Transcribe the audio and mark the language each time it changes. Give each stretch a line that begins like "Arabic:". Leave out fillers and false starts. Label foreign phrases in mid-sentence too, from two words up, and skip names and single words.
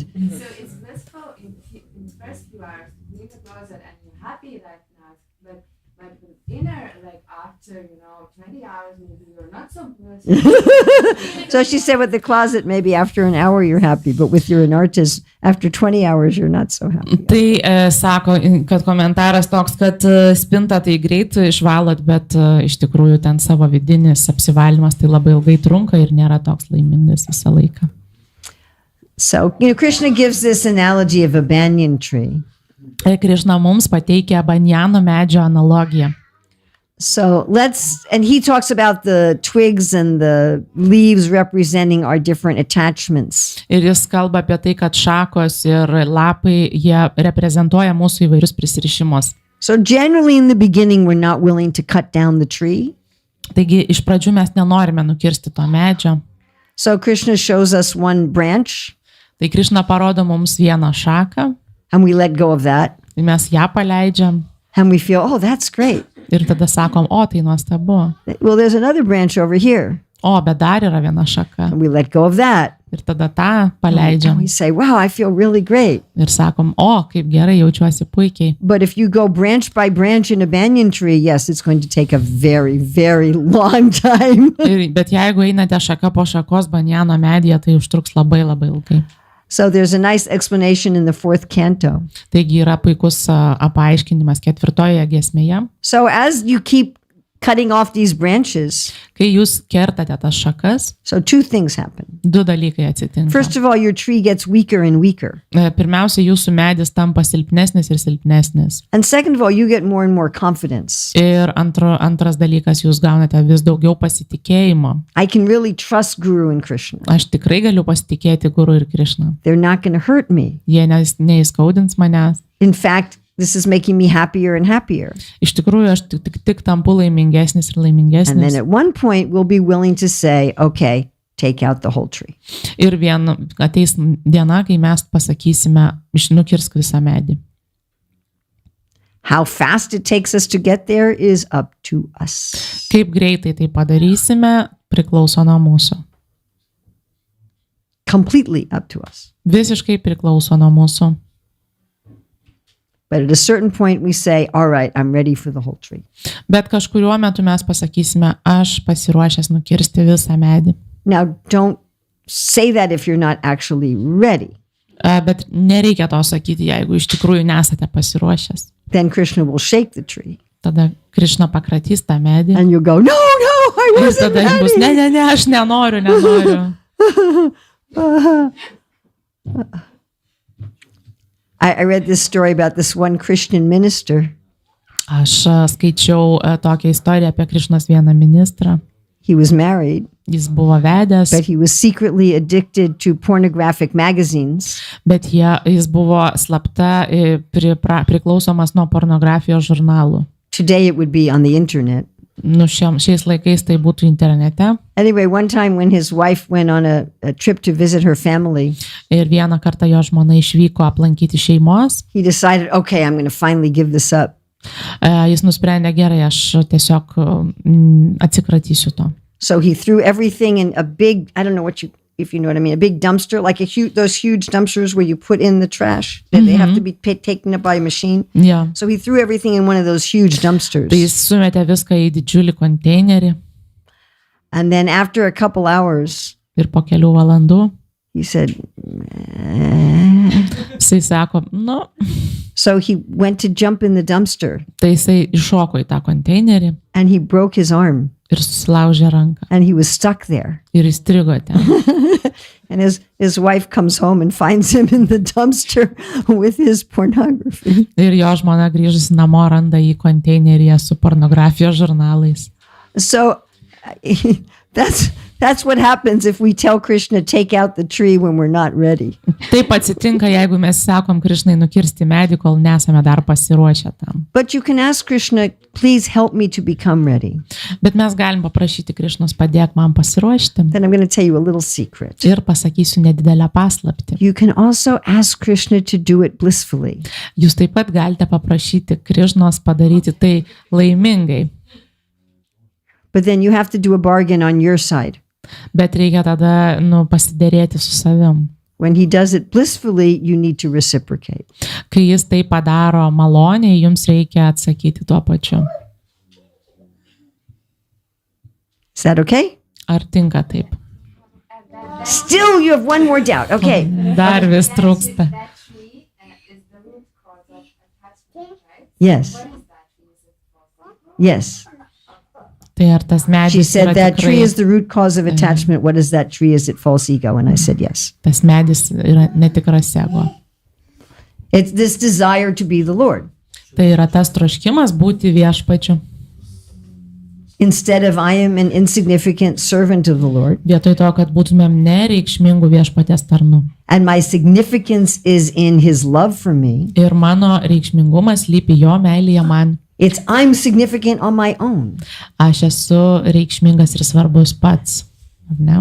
English: So it's blissful in the first few hours to clean the closet and you're happy right now, but with inner, like after 20 hours maybe you're not so blissful. So she said with the closet, maybe after an hour you're happy, but with your artist, after 20 hours you're not so happy.
Lithuanian: Tai sako, kad komentaras toks, kad spintą tai greit išvalot, bet iš tikrųjų ten savo vidinis apsivalymas tai labai ilgai trunka ir nėra toks laimingas visą laiką.
English: So, Krishna gives this analogy of a banyan tree.
Lithuanian: Krišna mums pateikia banjano medžio analogiją.
English: So and he talks about the twigs and the leaves representing our different attachments.
Lithuanian: Ir jis kalba apie tai, kad šakos ir lapai, jie reprezentuoja mūsų įvairius prisirišimus.
English: So generally in the beginning, we're not willing to cut down the tree.
Lithuanian: Taigi iš pradžių mes nenorime nukirsti to medžio.
English: So Krishna shows us one branch
Lithuanian: Tai Krišna parodo mums vieną šaką
English: and we let go of that
Lithuanian: ir mes ją paleidžiam
English: and we feel, oh, that's great.
Lithuanian: ir tada sakom, o tai nuostabu.
English: Well, there's another branch over here.
Lithuanian: O, bet dar yra viena šaka.
English: And we let go of that.
Lithuanian: Ir tada tą
English: And
Lithuanian: paleidžiam
English: we say, wow, I feel really great.
Lithuanian: ir sakom, o, kaip gerai, jaučiuosi puikiai.
English: But if you go branch by branch in a banyan tree, yes, it's going to take a very, very long time.
Lithuanian: Bet jeigu einate šaka po šakos banjano medyje, tai užtruks labai labai ilgai.
English: So there's a nice explanation in the 4th canto.
Lithuanian: Taigi yra puikus paaiškinimas 4 giesmėje.
English: So as you keep cutting off these branches,
Lithuanian: Kai jūs kertate tas šakas,
English: so 2 things happen.
Lithuanian: 2 dalykai atsitinka.
English: First of all, your tree gets weaker and weaker.
Lithuanian: Pirmiausia, jūsų medis tampa silpnesnis ir silpnesnis.
English: And second of all, you get more and more confidence.
Lithuanian: Ir antras dalykas, jūs gaunate vis daugiau pasitikėjimo.
English: I can really trust Guru and Krishna.
Lithuanian: Aš tikrai galiu pasitikėti Guru ir Krišna.
English: They're not going to hurt me.
Lithuanian: Jie neįskaudins manęs.
English: In fact, this is making me happier and happier.
Lithuanian: Iš tikrųjų, aš tik tampu laimingesnis ir
English: And then
Lithuanian: laimingesnis.
English: at one point, we'll be willing to say, okay, take out the whole tree.
Lithuanian: Ir ateis diena, kai mes pasakysime, nukirsk visą medį.
English: How fast it takes us to get there is up to us.
Lithuanian: Kaip greitai tai padarysime, priklauso nuo mūsų.
English: Completely up to us.
Lithuanian: Visiškai priklauso nuo mūsų.
English: But at a certain point, we say, all right, I'm ready for the whole tree.
Lithuanian: Bet kažkuriuo metu mes pasakysime, aš pasiruošęs nukirsti visą medį.
English: Now, don't say that if you're not actually ready.
Lithuanian: Bet nereikia to sakyti, jeigu iš tikrųjų nesate pasiruošęs.
English: Then Krishna will shake the tree.
Lithuanian: Tada Krišna pakratys tą medį.
English: And you'll go, no, I
Lithuanian: Ir
English: wasn't
Lithuanian: tada bus,
English: ready.
Lithuanian: ne, aš nenoriu.
English: I read this story about this one Christian minister.
Lithuanian: Aš skaičiau tokią istoriją apie Krišnos vieną ministrą.
English: He was married,
Lithuanian: Jis buvo vedęs,
English: but he was secretly addicted to pornographic magazines.
Lithuanian: bet jis buvo slapta priklausomas nuo pornografijos žurnalų.
English: Today it would be on the internet.
Lithuanian: Šiais laikais tai būtų internete.
English: Anyway, one time when his wife went on a trip to visit her family,
Lithuanian: Ir vieną kartą jo žmona išvyko aplankyti šeimos.
English: he decided, okay, I'm going to finally give this up.
Lithuanian: Jis nusprendė, gerai, aš tiesiog atsikratysiu to.
English: So he threw everything in a big, I don't know if you know what I mean, a big dumpster, like those huge dumpsters where you put in the trash. They have to be taken up by a machine.
Lithuanian: Ja.
English: So he threw everything in one of those huge dumpsters.
Lithuanian: Tai jis sumetė viską į didžiulį konteinerį
English: And then after a couple hours,
Lithuanian: ir po kelių valandų
English: he said,
Lithuanian: jisai sako,
English: so he went to jump in the dumpster
Lithuanian: tai jisai iššoko į tą konteinerį
English: and he broke his arm
Lithuanian: ir susilaužė ranką
English: and he was stuck there.
Lithuanian: ir įstrigo ten.
English: And his wife comes home and finds him in the dumpster with his pornography.
Lithuanian: Ir jo žmona grįžusi namo randa jį konteineryje su pornografijos žurnalais.
English: So that's what happens if we tell Krishna take out the tree when we're not ready.
Lithuanian: Taip atsitinka, jeigu mes sakom Krišnai nukirsti medį, kol nesame dar pasiruošę tam.
English: But you can ask Krishna, please help me to become ready.
Lithuanian: Bet mes galim paprašyti Krišnos, padėk man pasiruošti.
English: Then I'm going to tell you a little secret.
Lithuanian: Ir pasakysiu nedidelę paslaptį.
English: You can also ask Krishna to do it blissfully.
Lithuanian: Jūs taip pat galite paprašyti Krišnos padaryti tai laimingai.
English: But then you have to do a bargain on your side.
Lithuanian: Bet reikia tada pasiderėti su savim.
English: When he does it blissfully, you need to reciprocate.
Lithuanian: Kai jis tai padaro maloniai, jums reikia atsakyti tuo pačiu.
English: Is that okay?
Lithuanian: Ar tinka taip?
English: Still, you have one more doubt. Okay.
Lithuanian: Dar vis trūksta.
English: That tree is the root cause of attachment, right? Yes. What is that tree? Is it false? Yes.
Lithuanian: Tai ar tas
English: She
Lithuanian: medis
English: said
Lithuanian: yra
English: that tree
Lithuanian: tikrai,
English: is the root cause of attachment. What is that tree? Is it false ego? And I said yes.
Lithuanian: tas medis yra netikras ego.
English: It's this desire to be the Lord.
Lithuanian: Tai yra tas troškimas būti viešpačiu.
English: Instead of I am an insignificant servant of the Lord,
Lithuanian: Vietoj to, kad būtumėm nereikšmingų viešpaties tarnų.
English: and my significance is in his love for me,
Lithuanian: Ir mano reikšmingumas lypi jo meilėje man.
English: It's I'm significant on my own.
Lithuanian: Aš esu reikšmingas ir svarbus pats. Ar ne?